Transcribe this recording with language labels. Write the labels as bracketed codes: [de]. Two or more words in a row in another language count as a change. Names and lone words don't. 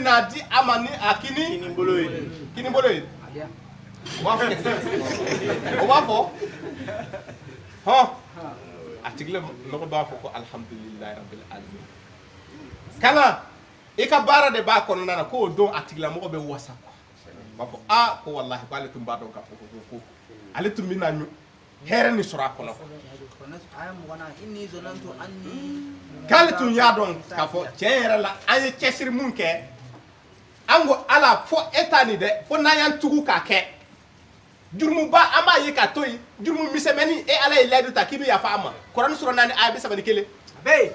[bm] n'a di a ma ni a kinibolo ye o b'a fɔ hɔn a tigi mɔgɔ b'a fɔ ko [ar] الحمد لله رب العالمين [bm] kana i ka baara de b'a kɔnɔna na k'o don a tigilamɔgɔ bɛ wasa b'a fɔ ko wallahi ko ale tun b'a dɔn k'a fɔ ko ale tun bɛna hɛrɛ ni sɔrɔ a kɔnɔ aya mugana inni zonantu anni k'ale tun y'a dɔn k'a fɔ tiɲɛ yɛrɛ la an ye cɛsiri mun kɛ an ko ala fo e t'a nin dɛ fo n'an y'an tugu k'a kɛ jurumuba an b'a ye k'a to yen jurumu misɛmɛni e ala ye layidu ta k'i bɛ yafa a ma kuranɛ sura 4 aya 31 be